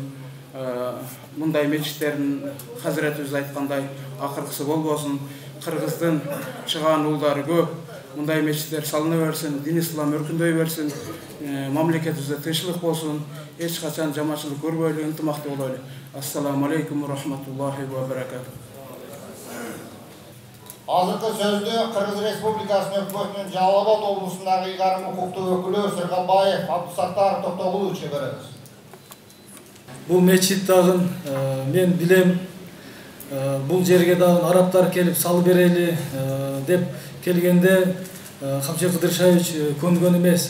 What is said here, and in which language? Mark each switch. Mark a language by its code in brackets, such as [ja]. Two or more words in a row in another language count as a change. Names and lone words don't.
[ky] Мындай мечиттердин Хазиретибиз айткандай акыркысы болбосун. Кыргыздын чыгаан уулдары көп. Мындай мечиттер салына берсин, дин ислам өркүндөй берсин, мамлекетибизде тынччылык болсун, эч качан жаманчылык көрбөйлү, ынтымактуу бололу. [ar] السلام عليكم ورحمة الله وبركاته. [ky] Азыркы сөздү Кыргыз Республикасынын өкмөтүнүн Жалал Абад облусундагы ыйгарым укуктуу өкүлү Сыргабаев Абдусаттаров Токтогуловичке беребиз. Бул мечит дагы мен билем, бул жерге дагы арабтар келип салып берели деп келгенде Камчыбек Кыдыршаевич көнгөн эмес.